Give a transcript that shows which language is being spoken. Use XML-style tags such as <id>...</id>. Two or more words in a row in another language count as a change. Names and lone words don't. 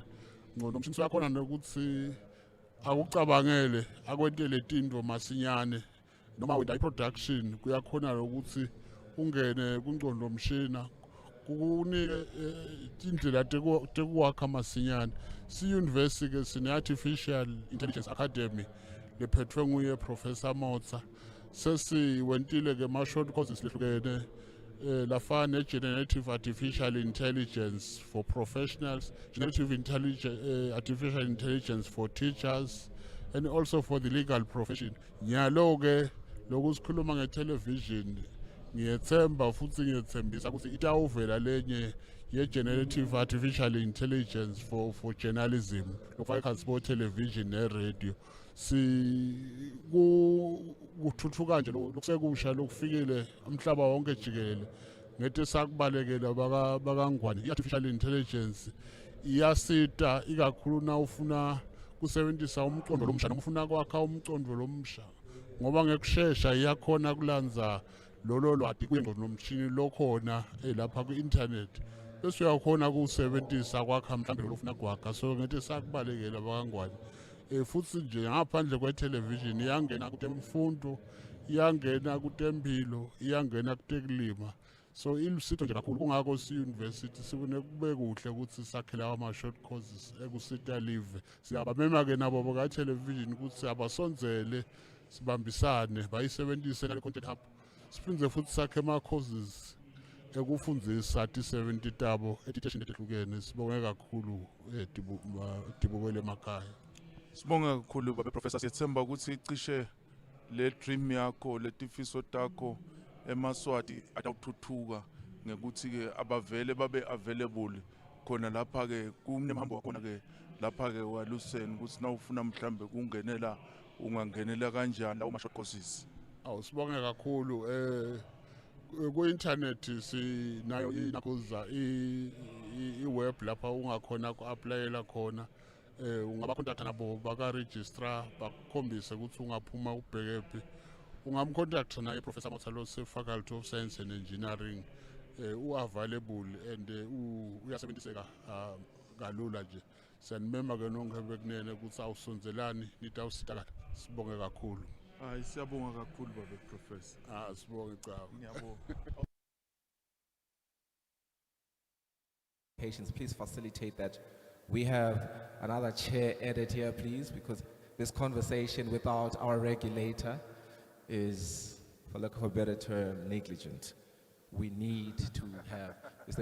<ss>Ingcondo mshini soyakhona nokuthi akucabangele akwentele tintfo masinyane noma wenda i-production kuyakhona ukuthi ungene kungcondo mshina kukunike indlela tekuwakha masinyane. Si-university ke sine-Artificial Intelligence Academy lephethwe nguye Professor Motsa. Sesiwentile ke ma-</ss> <en>short courses</en> <ss>lehlukene lafana ne-</ss> <en>generative artificial intelligence for professionals, generative artificial intelligence for teachers and also for the legal profession.</en> <ss>Nyalo ke lokhu sikhuluma nge-television ngiyethemba futhi ngiyethembisa ukuthi itawuvela lenye ye-</ss> <en>generative artificial intelligence for journalism</en> <ss>lokufaka</ss> <en>sport television</en> <ss>ne-radio. Kuthuthuka nje lokusekusha lokufikile umhlaba wonke jikelele ngete sakubalekela bakangwane. I-</ss> <en>artificial intelligence</en> <ss>iyasita ikakhulu na ufuna kusebenzisa umcondo lomsha noma ufuna kwakha umcondo lomsha ngoba ngekusheshsha iyakhona kulanza lolo lwati kwengcondo nomshini lokhona lapha ku-internet bese uyakhona kusebenzisa kwakha mhlambe lofuna kwakha. So ngete sakubalekela bakangwane. Futhi nje ngaphandle kwe-television iyangena kutemfundo, iyangena kutempilo, iyangena kutekulima. So ilusito nje kakhulu kungakho si-university sibone kube kuhle ukuthi sakhela ama-</ss> <en>short courses</en> <ss>ekusita live. Siyabamema-ke nabo baka-television ukuthi abasonzele sibambisane bayisebenzise nale</ss> <en>content hub.</en> <ss>Siphindze futhi sakhe ama-courses ekufundzisa ti-70 tabo etiteshini letehlukene. Sibonge kakhulu Tibukele emakhaya. Sibonga kakhulu babe Professor, siyethemba ukuthi cishe le dream yakho letifiso takho eMaswati atawuthuthuka ngekuthi ke abavele babe available khona lapha ke kunemhambo khona ke lapha ke waluseni ukuthi nawufuna mhlambe kungenela ungangenela kanjani lawo ma-</ss> <en>short courses.</en> <ss>Sibonge kakhulu ku-internet sinayo inakuza i-web lapha ungakhona ku-aplayela khona. Ungabakontakta nabo baka-registrar bakukhombise ukuthi ungaphuma ubhekephi. Ungamkontakta naye Professor Motsalose, Faculty of Science and Engineering, u-available and uyasebenziseka kalula nje. Siyanimema ke nonke bekunene ukuthi awusonzelani nitawusitakala. Sibonge kakhulu. Hayi siyabonga kakhulu babe Professor. Sibonge cha. Ngiyabonga.</ss> <en>Patients, please facilitate that. We have another chair added here, please, because this conversation without our regulator is, for lack of a better term, negligent. We need to have Mr.</en>